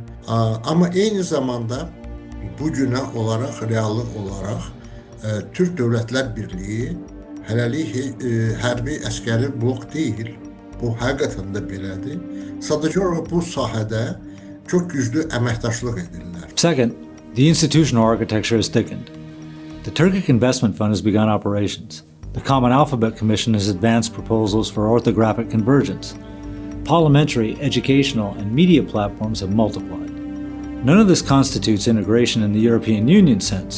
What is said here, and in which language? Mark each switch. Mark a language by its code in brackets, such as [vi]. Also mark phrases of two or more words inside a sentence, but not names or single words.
[az] Amma eyni zamanda bu günə olaraq, reallıq olaraq Türk Dövlətlər Birliyi hələlik hərbi əskəri bloc deyil. Bu həqiqətən də belədir. Sadəcə olaraq bu sahədə çox güclü əməkdaşlıq edirlər. [en] Second, the institutional architecture has thickened. The Turkic Investment Fund has begun operations. The Common Alphabet Commission has advanced proposals for orthographic convergence. Parliamentary, educational, and media platforms have multiplied. None of this constitutes integration in the European Union sense.